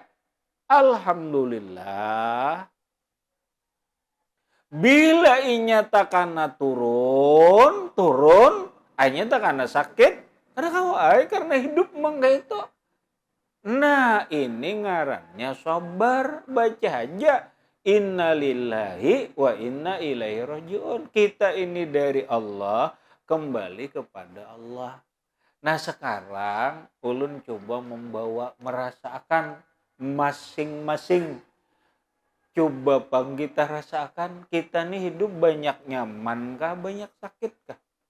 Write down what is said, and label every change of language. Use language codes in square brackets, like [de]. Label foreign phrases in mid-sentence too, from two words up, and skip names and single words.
[ar] Alhamdulillah. [bjn] Bila inya takana turun, inya takana sakit, karena hidup mangga itu. Nah, ini ngarannya sabar, baca aja. [ar] Inna lillahi wa inna ilaihi rajiun. [id] Kita ini dari Allah, kembali kepada Allah. [bjn] Nah, sekarang ulun coba merasakan masing-masing. Coba bang kita rasakan, kita nih hidup banyak nyaman kah, banyak sakit kah?